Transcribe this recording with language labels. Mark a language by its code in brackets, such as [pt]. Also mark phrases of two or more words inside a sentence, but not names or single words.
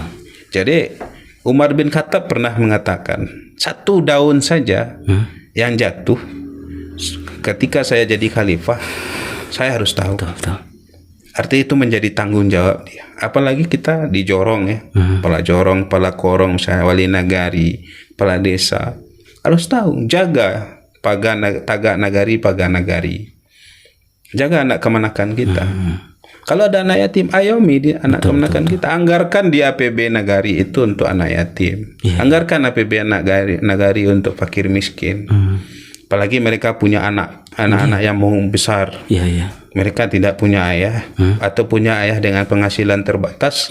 [id] Jadi Umar bin Khattab pernah mengatakan, 1 daun saja yang jatuh ketika saya jadi khalifah, saya harus tahu. Betul. Artinya itu menjadi tanggung jawab dia. Apalagi kita di jorong ya, kepala jorong, kepala korong, misalnya wali nagari, kepala desa, harus tahu, [min] jaga tagak nagari, paga nagari, jaga anak kemanakan kita. [id] Kalau ada anak yatim, ayomi di anak kemanakan kita. Anggarkan di APB nagari itu untuk anak yatim. Anggarkan APB nagari untuk fakir miskin. Apalagi mereka punya anak-anak yang mau besar. Mereka tidak punya ayah atau punya ayah dengan penghasilan terbatas.